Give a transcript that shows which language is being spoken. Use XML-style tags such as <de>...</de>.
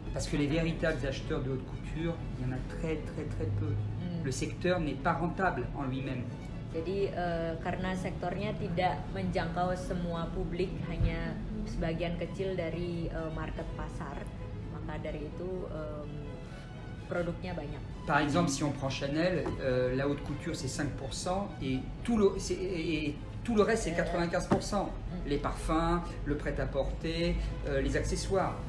<fr>Parce que les véritables acheteurs de haute couture, il y en a très peu. Le secteur n'est pas rentable en lui-même.</fr> <id>Jadi karena sektornya tidak menjangkau semua publik, hanya sebagian kecil dari market pasar, maka dari itu produknya banyak.</id> <fr>Par exemple, si on prend Chanel, la haute couture c'est 5% et tout le reste c'est 95%. Les parfums, le prêt-à-porter, les accessoires.</fr>